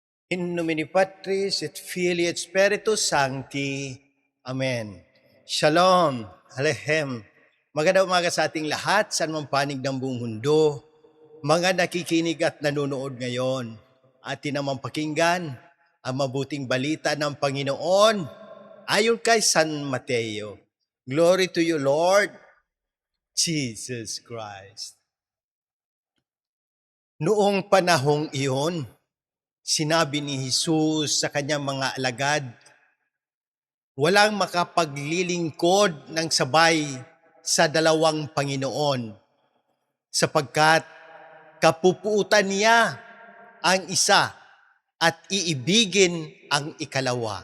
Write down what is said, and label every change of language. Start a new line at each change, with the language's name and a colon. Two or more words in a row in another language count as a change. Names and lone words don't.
Latin: In nomine Patris et Filii et Spiritus Sancti.
Hebrew: Amen. Shalom. Alehem.
Filipino: Magandang umaga sa ating lahat, saan mang panig ng buong mundo. Mga nakikinig at nanonood ngayon, atin namang pakinggan ang mabuting balita ng Panginoon ayon kay San Mateo.
English: Glory to you, Lord Jesus Christ.
Filipino: Noong panahong iyon, sinabi ni Jesus sa kanyang mga alagad, walang makapaglilingkod ng sabay sa dalawang Panginoon, sapagkat kapupuutan niya ang isa at iibigin ang ikalawa.